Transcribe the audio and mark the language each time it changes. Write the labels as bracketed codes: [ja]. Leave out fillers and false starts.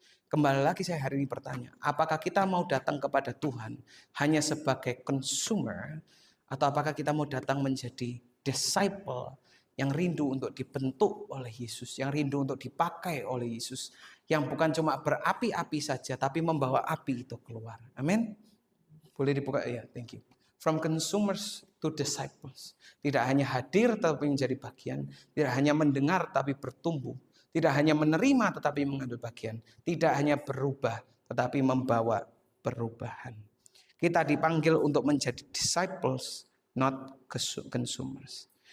[id] Kembali lagi saya hari ini bertanya, apakah kita mau datang kepada Tuhan hanya sebagai consumer, atau apakah kita mau datang menjadi disciple yang rindu untuk dibentuk oleh Yesus, yang rindu untuk dipakai oleh Yesus, yang bukan cuma berapi-api saja, tapi membawa api itu keluar. Amin. Boleh dibuka? Ya, [en] thank you. From consumers to disciples. [id] Tidak hanya hadir tetapi menjadi bagian. Tidak hanya mendengar tapi bertumbuh. Tidak hanya menerima tetapi mengambil bagian. Tidak hanya berubah tetapi membawa perubahan. Kita dipanggil untuk menjadi disciples, [en] not consumers.